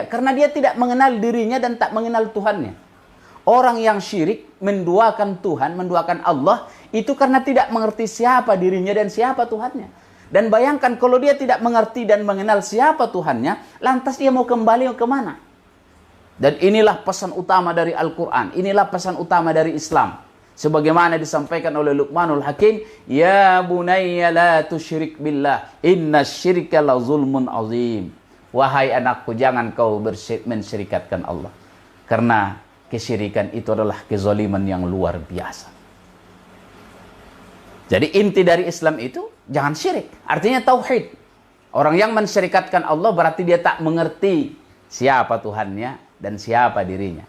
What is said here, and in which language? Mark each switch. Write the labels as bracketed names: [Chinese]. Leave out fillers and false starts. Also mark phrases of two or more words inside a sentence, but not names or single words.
[Indonesian] Karena dia tidak mengenal dirinya dan tak mengenal Tuhannya. Orang yang syirik, menduakan Tuhan, menduakan Allah, itu karena tidak mengerti siapa dirinya dan siapa Tuhannya. Dan bayangkan kalau dia tidak mengerti dan mengenal siapa Tuhannya, lantas dia mau kembali kemana? Dan inilah pesan utama dari Al-Quran. Inilah pesan utama dari Islam. Sebagaimana disampaikan oleh Luqmanul Hakim, [Arabic] يا بني لا تشرك بالله، إن الشرك لظلم عظيم. [Indonesian] Wahai anakku, jangan kau mensyirikatkan Allah. Karena kesyirikan itu adalah kezaliman yang luar biasa. Jadi inti dari Islam itu jangan syirik. Artinya tauhid. Orang yang mensyirikatkan Allah berarti dia tak mengerti siapa Tuhannya dan siapa dirinya.